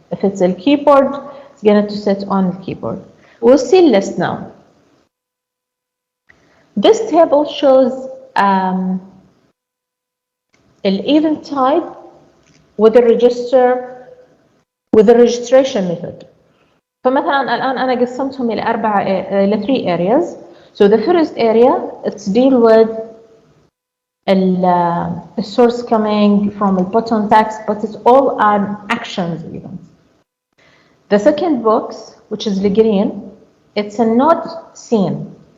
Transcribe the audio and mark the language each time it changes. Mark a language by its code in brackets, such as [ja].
[en] If it's a keyboard, it's going to sit on the keyboard. We'll see list now. This table shows an event type with a registration method. [ar] فمثلا الآن أنا قسمتهم إلى 3 areas. [en] So the first area, it's deal with the source coming from the button text, but it's all an actions event. The second box, which is the green, it's a node scene.